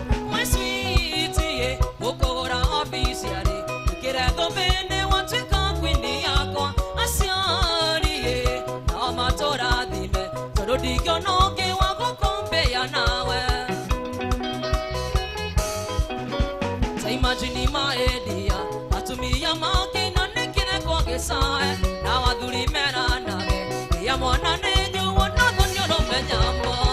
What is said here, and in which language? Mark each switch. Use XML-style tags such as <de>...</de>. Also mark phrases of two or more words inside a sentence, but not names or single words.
<ki>Mwĩ sweetie, gũkũgũra obici arĩ, ĩkĩre thũmbĩ nĩ watuĩka queen yakwa. Aciari ĩ, no matũrathime, tondũ ndingĩona ũngĩ wa gũkũmbĩa nawe.</ki> <en>Ta imagine my dear,</en> <ki>atumia makĩina nĩ kĩreko gĩcae, na wathuri meranage, ya mwana nĩ njũa, na thũ nĩ ũrũme nyambo.</ki>